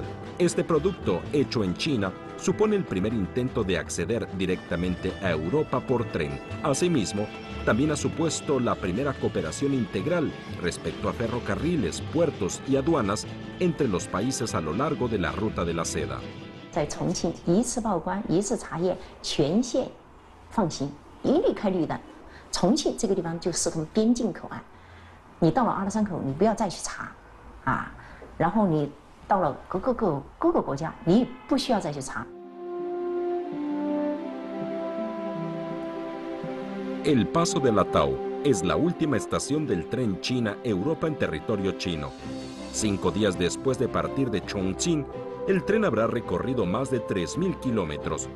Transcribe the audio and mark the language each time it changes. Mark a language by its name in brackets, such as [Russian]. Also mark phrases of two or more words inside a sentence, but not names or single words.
[Spanish] Este producto, hecho en China, supone el primer intento de acceder directamente a Europa por tren. Asimismo, también ha supuesto la primera cooperación integral respecto a ferrocarriles, puertos y aduanas entre los países a lo largo de la ruta de la seda. [Chinese] 在重庆一次报关一次查验，全线放行，一律开绿灯。重庆这个地方就视同边境口岸，你到了阿拉山口，你不要再去查，啊，然后你到了各个国家，你也不需要再去查。 [Spanish] El Paso de Alatau es la última estación del tren China-Europa en territorio chino. 5 días después de partir de Chongqing, el tren habrá recorrido más de 3.000 kilómetros.